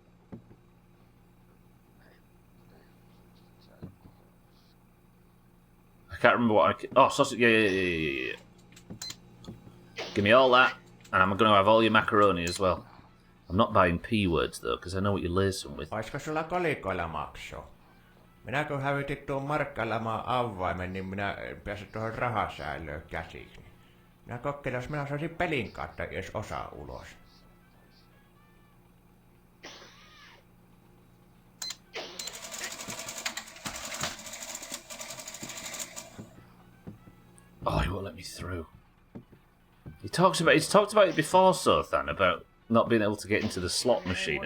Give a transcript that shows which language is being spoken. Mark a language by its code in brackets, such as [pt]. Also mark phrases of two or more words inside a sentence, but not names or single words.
[en] I can't remember what I... Oh, sausage, yeah. Give me all that, and I'm going to have all your macaroni as well. I'm not buying P-words, though, because I know what you lace them with. [fi] Olisiko sulla kolikoilla maksua? Minä kun hävitin tuon markkailemaan avaimen, niin minä pääsin tuohon rahasäilöön käsiksi. Minä kokeilin, jos minä saisin pelin kautta edes osa ulos. [en] Oh, he won't let me through. He's talked about it before, Sothan, about not being able to get into the slot machine.